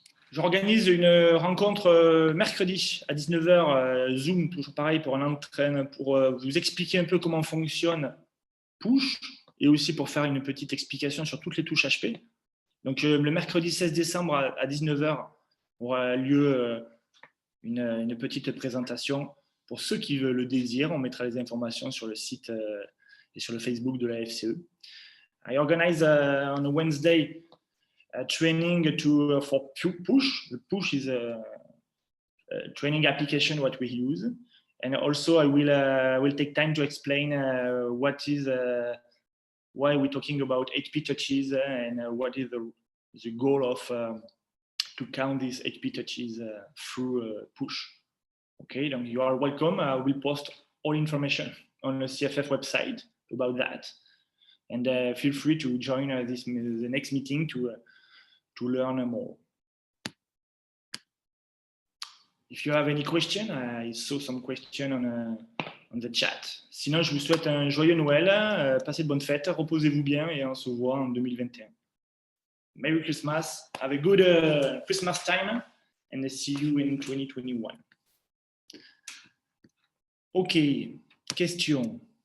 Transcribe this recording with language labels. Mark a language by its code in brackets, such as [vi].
[fr] J'organise une rencontre mercredi à 19h, Zoom, toujours pareil, pour vous expliquer un peu comment fonctionne Push, et aussi pour faire une petite explication sur toutes les touches HP. Donc le mercredi 16 décembre à 19h aura lieu une petite présentation pour ceux qui le désirent. On mettra les informations sur le site et sur le Facebook de la FCE. [en] I organize on a Wednesday a training for Push. The Push is a training application what we use, and also I will take time to explain what is why we're talking about HP touches and what is the goal of to count these HP touches through Push. Okay, then you are welcome. I will post all information on the CFF website about that, and feel free to join the next meeting to learn more. If you have any question, I saw some question on the chat. [fr] Sinon, je vous souhaite un joyeux Noël, passez de bonnes fêtes, reposez-vous bien et on se voit en 2021. [en] Merry Christmas, have a good Christmas time, and see you in 2021. Ok, question.